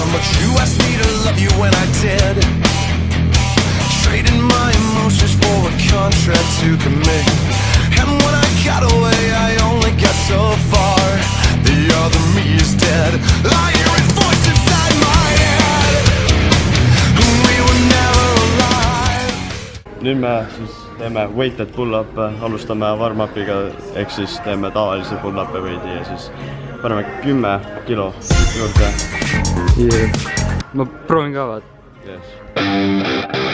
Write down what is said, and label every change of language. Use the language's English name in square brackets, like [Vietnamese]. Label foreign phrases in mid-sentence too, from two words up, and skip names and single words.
[English] But you asked me to love you when I did. Trading my emotions for a contract to commit. And when I got away, I only got so far. The other me is dead. I hear his voice inside my head. We were never alive. [Estonian] Nüüd me siis teeme [English] weighted pull-up'e, [Estonian] alustame warm-up'iga, ehk siis teeme tavalisi pull-up'e veidi ja siis paneme 10 kilo juurde. Ma proovin ka, vaata. [English] Yes.